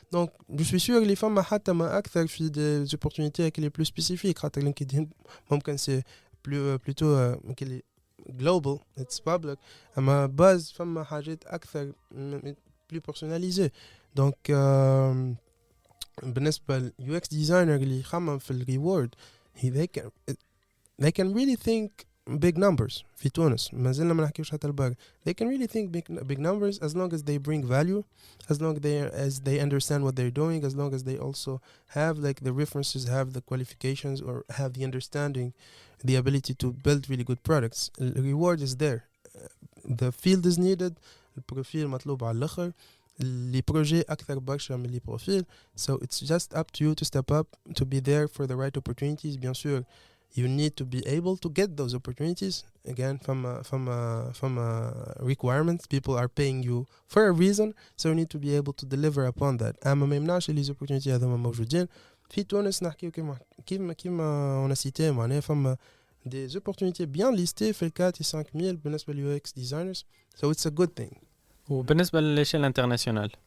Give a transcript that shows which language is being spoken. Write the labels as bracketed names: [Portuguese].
[French] donc je suis sûr [Arabic] اللي فما حتى ما اكثر في دي زوبورتونيتي اللي بلو سبيسيفيك خاطر لينكدين ممكن سي بلوتو كلي [English] global it's public، [Arabic] اما باز فما حاجات اكثر بلو بيرسوناليزي. donc بالنسبه لليو اكس ديزاينر اللي يخمم في الريورد [English] they can really think big numbers [Arabic] في تونس. ما زلنا ما نحكيوش حتى الباقي. [English] they can really think big numbers as long as they bring value, as long as they understand what they're doing, as long as they also have like the references, have the qualifications, or have the understanding, the ability to build really good products. The reward is there. The field is needed. [Arabic] البروفيل مطلوب على الآخر. لي بروجي أكثر برشا من لي بروفيل. [English] So it's just up to you to step up, to be there for the right opportunities. [French] Bien sûr, [English] you need to be able to get those opportunities again from a requirement. People are paying you for a reason, so you need to be able to deliver upon that. [Arabic] أما ما يمنعش لي opportunities هذوما موجودين في تونس. نحكيو كيما [French] on a cité [Arabic] معناها فما [French] des opportunités bien listées [Arabic] في ال 4-5 بالنسبة لل UX designers, [English] so it's a good thing. [Arabic] وبالنسبة للشيء الانترناسيونال